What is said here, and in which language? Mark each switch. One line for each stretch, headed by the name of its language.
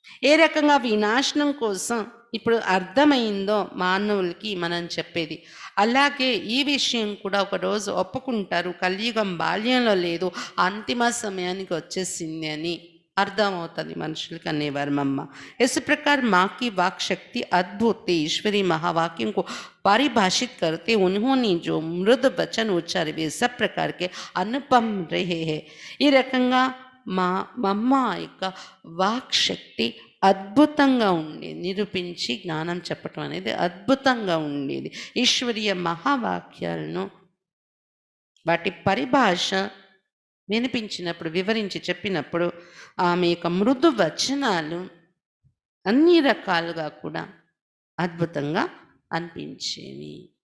Telugu: ఏ రకంగా వినాశనం కోసం ఇప్పుడు అర్థమైందో మానవులకి మనం చెప్పేది, అలాగే ఈ విషయం కూడా ఒకరోజు ఒప్పుకుంటారు, కలియుగం బాల్యంలో లేదు, అంతిమ సమయానికి వచ్చేసింది అని అర్థమవుతుంది మనుషులకి అనేవారు మమ్మ.
Hindi: इस प्रकार माँ की वाक शक्ति अद्भुत ईश्वरी महावाक्यों को परिभाषित करते उन्होंने जो मृद वचन उच्चारे वे सब प्रकार के अनुपम रहे हैं.
Telugu: ఈ రకంగా మా మమ్మ యొక్క వాక్ శక్తి అద్భుతంగా ఉండేది, నిరూపించి జ్ఞానం చెప్పటం అనేది అద్భుతంగా ఉండేది. ఈశ్వరీయ మహావాక్యాలను వాటి పరిభాష వినిపించినప్పుడు, వివరించి చెప్పినప్పుడు ఆమె యొక్క మృదు వచనాలు అన్ని రకాలుగా కూడా అద్భుతంగా అనిపించేవి.